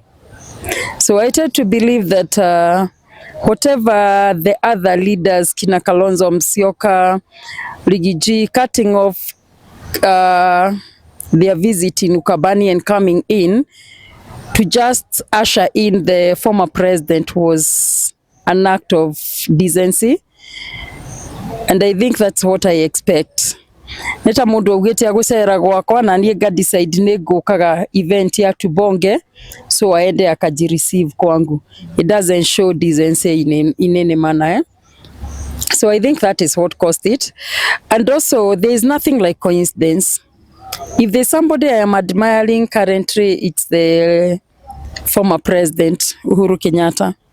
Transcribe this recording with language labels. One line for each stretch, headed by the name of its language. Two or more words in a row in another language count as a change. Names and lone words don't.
English: So I tend to believe that whatever the other leaders, Kina Kalonzo Musyoka, Rigiji, cutting off their visit in Ukabani and coming in to just usher in the former president was an act of decency. And I think that's what I expect.
Kikuyu: Neta mundu augite agusera gwakwa na nie ga decide ne gukaga event ya tubonge, so aende akajireceive kwangu.
English: It doesn't show decency in any manner. So I think that is what caused it. And also there is nothing like coincidence. If there's somebody I am admiring currently, it's the former president Uhuru Kenyatta.